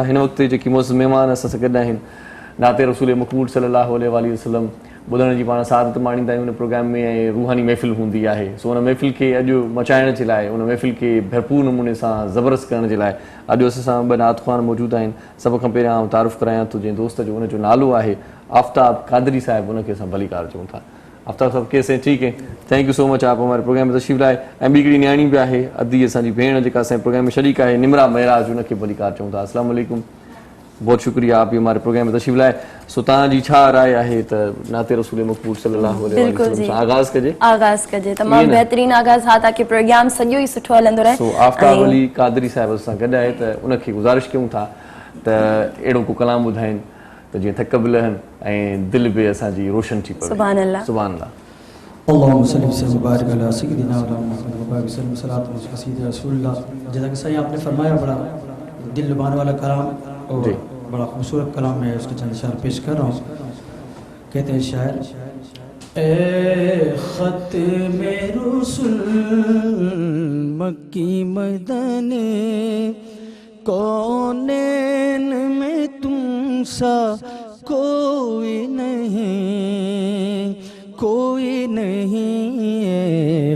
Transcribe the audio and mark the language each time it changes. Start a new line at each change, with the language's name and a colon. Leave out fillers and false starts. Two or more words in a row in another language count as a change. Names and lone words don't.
Sindhi: हिन वक़्तु जेकी मुअज़्ज़िज़ महिमान असां सां गॾु आहिनि, नाते रसूल मक़बूल
Arabic: صلى الله عليه وسلم
Sindhi: ॿुधण जी पाण सादत माणींदा आहियूं हुन प्रोग्राम में ऐं रूहानी महफ़िल हूंदी आहे। सो हुन महफ़िल खे अॼु मचाइण जे लाइ, हुन महफ़िल खे भरपूर नमूने सां ज़बरदस्त करण जे लाइ अॼु असां सां ॿ नात ख़्वान मौजूदु आहिनि। सभ खां पहिरियां आउं तारुफ़ करायां थो जंहिं दोस्त जो, हुनजो नालो आहे आफ्ताब कादरी साहिबु, हुनखे असां भलीकार चऊं था।
Hindi: आफ्ताब साहब कैसे हैं? ठीक है,
English: thank you so much,
Hindi: आप हमारे प्रोग्राम में तशरीफ़ लाए।
Sindhi: ऐं ॿी हिकिड़ी न्याणी बि आहे, अदी असांजी भेण जेका असांजे प्रोग्राम में शरीक आहे, निमरा महराज, हुनखे भलीकार चऊं था।
Arabic: السلام عليكم,
Hindi: बहुत शुक्रिया आप भी हमारे प्रोग्राम में तशरीफ़ लाए।
Sindhi: सो तव्हांजी छा राय आहे त नाते रसूल मक़बूल
Arabic: صلى الله عليه وسلم
Sindhi: सां आगाज़ कजे? तमामु बहितरीन आगाज़ हा, ताकि प्रोग्राम सॼो ई सुठो हलंदो रहे। सो आफ्ताब अली कादरी साहिब सां गॾु आहे त उनखे गुज़ारिश कयूं था त अहिड़ो को कलाम ॿुधाइनि त जीअं थक बि लहनि ऐं दिलि बि असांजी रोशन थी पवे।
Arabic: سبحان الله, سبحان الله. اللهم صل وبارك على سيدنا ومحمد وسلم صلاة وسلام رسول الله.
Hindi: जैसा कि सही आपने फरमाया, बड़ा दिल लुभाने वाला कलाम और बड़ा खूबसूरत कलाम है, उसके चंद अशआर पेश कर रहा हूँ। कहते हैं शायर, ए खत में रसूल मक्की मदनी, कौनैन में तुम सा कोई नहीं, कोई नहीं।